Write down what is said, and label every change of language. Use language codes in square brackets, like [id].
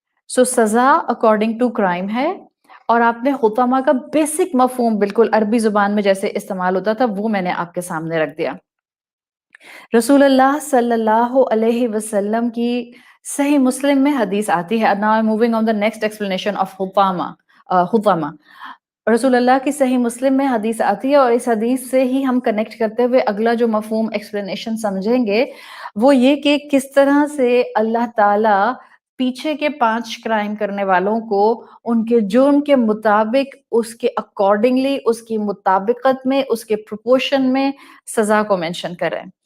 [ur] سو سزا according to crime ہے. اور آپ نے حطمہ کا بیسک مفہوم بالکل عربی زبان میں جیسے استعمال ہوتا تھا وہ میں نے آپ کے سامنے رکھ دیا. رسول اللہ صلی اللہ علیہ وسلم کی صحیح مسلم میں حدیث آتی ہے. [en] Now I'm moving on the next explanation of حطامہ. [ur] رسول اللہ کی صحیح مسلم میں حدیث آتی ہے اور اس حدیث سے ہی ہم کنیکٹ کرتے ہوئے اگلا جو مفہوم ایکسپلینیشن سمجھیں گے وہ یہ کہ کس طرح سے اللہ تعالیٰ پیچھے کے 5 کرائم کرنے والوں کو ان کے جرم کے مطابق اس کے اکارڈنگلی اس کی مطابقت میں اس کے پروپورشن میں سزا کو مینشن کریں.